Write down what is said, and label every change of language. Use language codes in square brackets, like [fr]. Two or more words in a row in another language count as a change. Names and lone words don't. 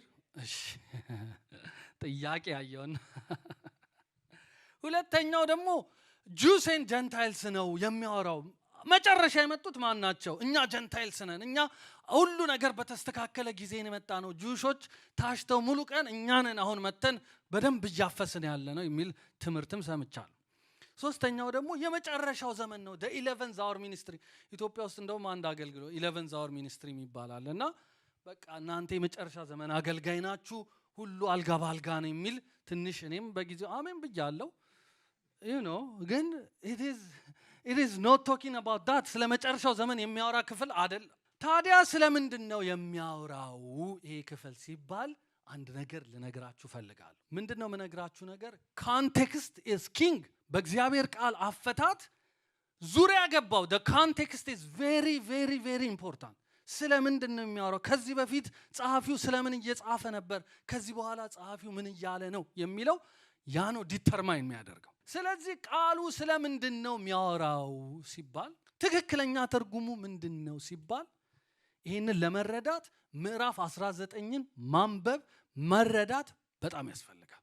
[am] እሺ ጥያቄ ያየውና ሁለተኛው ደግሞ [en] Jews and Gentiles [am] ነው የሚያወራው። መጨረሻ የመጡት ማን ናቸው? እኛ ጀንታይልስ ነን። እኛ ሁሉ ነገር በተስተካከለ ጊዜ የመጣ ነው። ጁሾች ታሽተው ሙሉ ቀን እኛ ነን አሁን መተን በደንብ እያፈስን ያለ ነው የሚል ትምህርትም ሰምቻለሁ። ሶስተኛው ደግሞ የመጨረሻው ዘመን ነው። [en] the11th hour ministry [am] ኢትዮጵያ ውስጥ እንደውም አንድ አገልግሎ [en] 11th hour ministry [am] ይባላል እና በቃ እናንተ የመጨረሻ ዘመን አገልጋይ ናችሁ፣ ሁሉ አልጋ ባልጋ ነው የሚል ትንሽ እኔም በጊዜው አሜን ብያለሁ። ግን [en] it is not talking about that። [am] ስለ መጨረሻው ዘመን የሚያወራ ክፍል አይደለም። ታዲያ ስለምንድን ነው የሚያወራው ይሄ ክፍል ሲባል አንድ ነገር ልነግራችሁ ፈልጋለሁ። ምንድን ነው የምነግራችሁ ነገር? [en] context is king። [am] በእግዚአብሔር ቃል አፈታት ዙሪያ ገባው [en] the context is very very very important። [am] ስለምንድን ነው የሚያወራው? ከዚህ በፊት ጸሐፊው ስለምን እየጻፈ ነበር? ከዚህ በኋላ ጸሐፊው ምን እያለ ነው የሚለው ያ ነው ዲተርማይን የሚያደርገው። ስለዚህ ቃሉ ስለምንድን ነው የሚያወራው ሲባል ትክክለኛ ትርጉሙ ምንድን ነው ሲባል ይህንን ለመረዳት ምዕራፍ 19ን ማንበብ መረዳት በጣም ያስፈልጋል።